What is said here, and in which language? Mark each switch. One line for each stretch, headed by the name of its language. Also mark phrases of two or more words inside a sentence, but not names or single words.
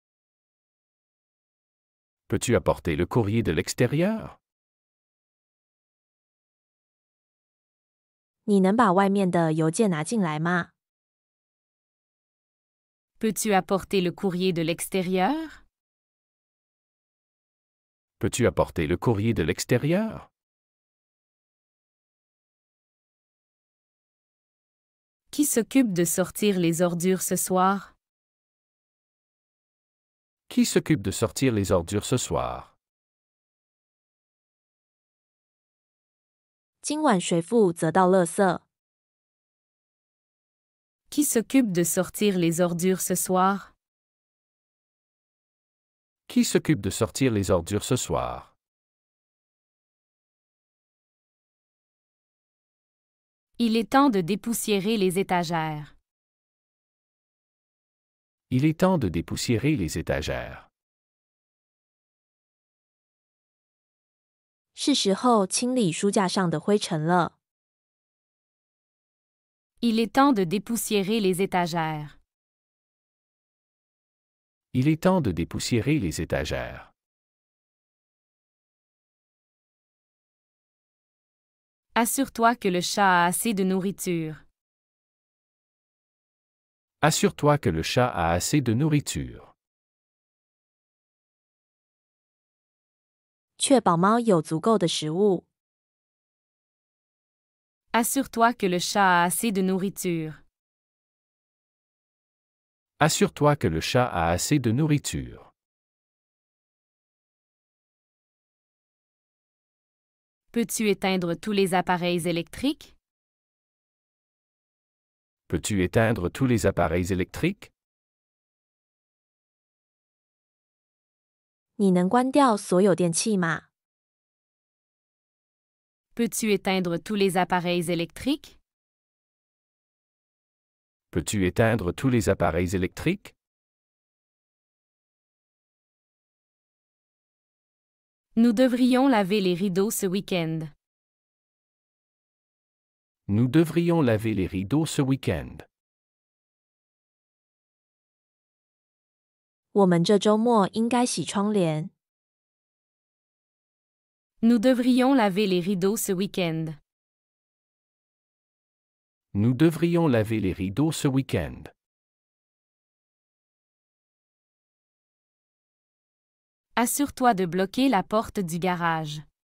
French: Peux-tu apporter le courrier de l'extérieur?
Chinese: 你能把外面的邮件拿进来吗？
French: Peux-tu apporter le courrier de l'extérieur? Peux-tu apporter le courrier de l'extérieur? Qui s'occupe de sortir les ordures ce soir? Qui s'occupe de sortir les ordures ce soir?
Chinese: 今晚谁负责倒垃圾？
French: Qui s'occupe de sortir les ordures ce soir? Qui s'occupe de sortir les ordures ce soir? Il est temps de dépoussiérer les étagères. Il est temps de dépoussiérer les étagères.
Chinese: 是时候清理书架上的灰尘了。
French: Il est temps de dépoussiérer les étagères. Il est temps de dépoussiérer les étagères. Assure-toi que le chat a assez de nourriture. Assure-toi que le chat a assez de nourriture.
Chinese: 确保猫有足够的食物。
French: Assure-toi que le chat a assez de nourriture. Assure-toi que le chat a assez de nourriture. Peux-tu éteindre tous les appareils électriques? Peux-tu éteindre tous les appareils électriques?
Chinese: 你能关掉所有电器吗？
French: Peux-tu éteindre tous les appareils électriques? Peux-tu éteindre tous les appareils électriques? Nous devrions laver les rideaux ce week-end. Nous devrions laver les rideaux ce week-end.
Chinese: 我们这周末应该洗窗帘。
French: Nous devrions laver les rideaux ce week-end. Nous devrions laver les rideaux ce week-end. Assure-toi de bloquer la porte du garage.